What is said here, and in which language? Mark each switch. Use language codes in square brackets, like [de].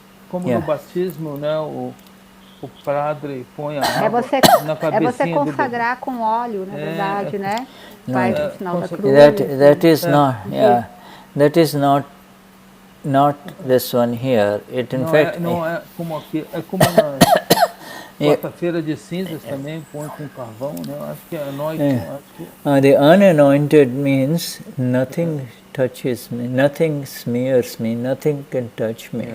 [pt] Como no batismo, né, o padre põe a água na cabecinha. É você consagrar com óleo, na verdade, né? Vai pro final da cruz. [en] That is not. Yeah, that is not this one here. It in fact. [pt] Não é como aqui. É como na quarta-feira de cinzas também põe com carvão, né? Acho que é anointing. [en] The unanointed means nothing touches me, nothing smears me, nothing can touch me.